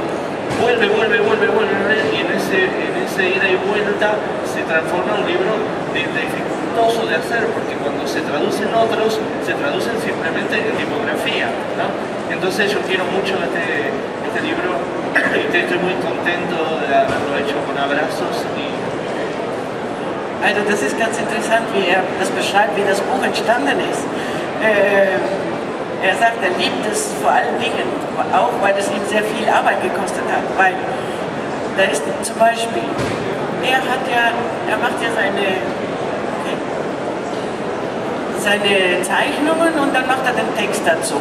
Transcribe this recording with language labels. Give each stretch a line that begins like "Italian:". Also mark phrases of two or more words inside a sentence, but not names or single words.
Spanish: Vuelve, y en ese ida y vuelta se transforma en un libro dificultoso de hacer, porque cuando se traducen otros, se traducen simplemente en tipografía, ¿no? Entonces yo quiero mucho este libro y estoy muy contento de haberlo hecho con abrazos.
German: Also das ist ganz interessant, wie er das beschreibt, wie das Buch entstanden ist. Er sagt, er liebt es vor allen Dingen, auch weil es ihm sehr viel Arbeit gekostet hat. Weil da ist zum Beispiel, er macht ja seine Zeichnungen und dann macht er den Text dazu.